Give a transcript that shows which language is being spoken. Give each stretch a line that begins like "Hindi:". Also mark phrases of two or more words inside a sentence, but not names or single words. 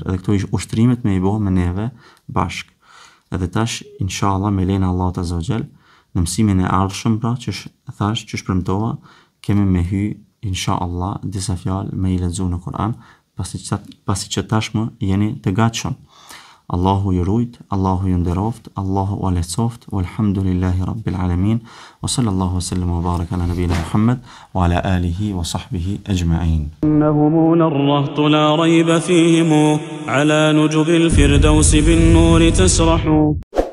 Albanian: Edhe këto ushtrimet me i bëu me neve bashkë. Edhe tash, inshallah, me lejen e Allahut
Arabic: عز وجل,
Albanian: në mësimin e ardhshëm, pra, që thash, që shpremtova, kemi me hy, inshallah, disa fjalë me i lexuar në Kur'an, pasi që tashmë jeni të gatshëm. Allahu ju rujt, Allahu ju nderoft, Allahu u lehtësoft,
Arabic: والحمد لله رب العالمين وصلى الله وسلم وبارك على نبينا محمد وعلى آله وصحبه أجمعين. إنهم نرهط لا ريب فيهم على نجب الفردوس بالنور تسرح